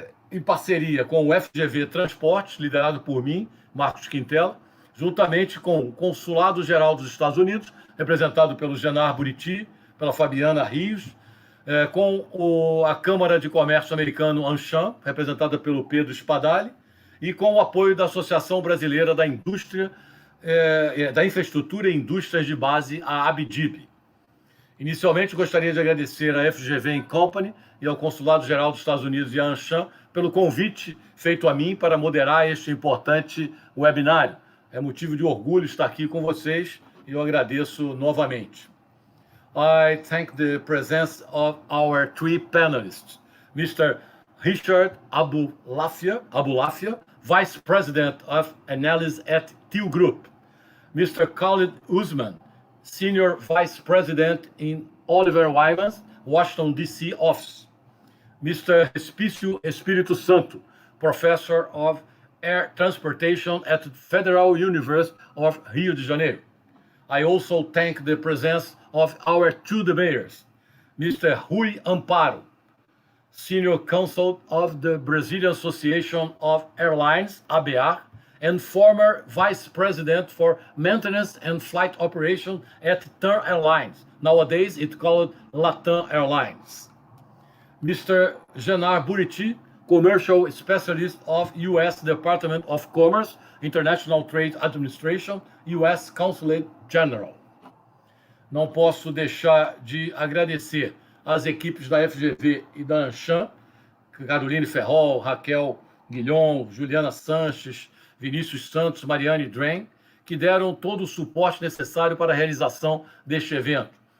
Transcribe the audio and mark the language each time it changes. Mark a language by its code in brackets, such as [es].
[pt] em parceria com o FGV Transportes, liderado por mim, Marcos Quintela, juntamente com o Consulado Geral dos Estados Unidos, representado pelo Genar Buriti, pela Fabiana Rios, com a Câmara de Comércio Americano Amcham, representada pelo Pedro Spadali, e com o apoio da Associação Brasileira da Indústria, da Infraestrutura e Indústrias de Base, a Abdib. Inicialmente, gostaria de agradecer à FGV In Company e ao Consulado Geral dos Estados Unidos e à Amcham pelo convite feito a mim para moderar este importante webinário. É motivo de orgulho estar aqui com vocês e eu agradeço novamente. [en] I thank the presence of our three panelists, Mr. Richard Abulafia, Vice President of Analysis at TIL Group, Mr. Khalid Usman, Senior Vice President in Oliver Wyman's Washington, D.C. office, Mr. Espício Espírito Santo, Professor of Air Transportation at the Federal University of Rio de Janeiro. I also thank the presence of our two debaters, Mr. Rui Amparo, Senior Counsel of the Brazilian Association of Airlines, ABA, and former Vice President for Maintenance and Flight Operation at TAM Airlines. Nowadays, it's called LATAM Airlines. Mr. Genar Buriti, Commercial Specialist of U.S. Department of Commerce, International Trade Administration, U.S. Consulate General. [pt] Não posso deixar de agradecer às equipes da FGV e da Amcham, Caroline Ferrol, Raquel Guilhom, Juliana Sanches, Vinícius Santos, Mariane Drain, que deram todo o suporte necessário para a realização deste evento.